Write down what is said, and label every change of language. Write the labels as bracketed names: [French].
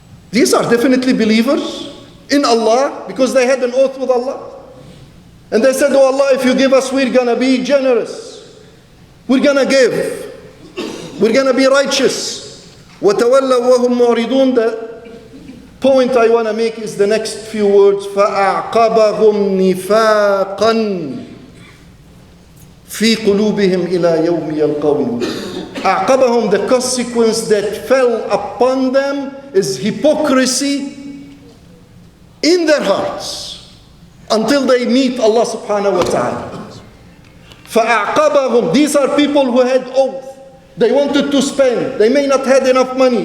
[English] These are definitely believers in Allah because they had an oath with Allah. And they said, oh Allah, if you give us, we're going to be generous. We're going to give. We're going to be righteous. [Arabic] وَتَوَلَّوْا وَهُمْ مُعْرِضُونَ. [English] The point I want to make is the next few words. [Arabic] فَأَعْقَبَهُمْ نِفَاقًا في قلوبهم إلى يوم يلقونه. [English] أعقبهم, the consequence that fell upon them is hypocrisy in their hearts until they meet Allah subhanahu wa ta'ala. فأعقبهم, these are people who had oath. They wanted to spend. They may not had enough money.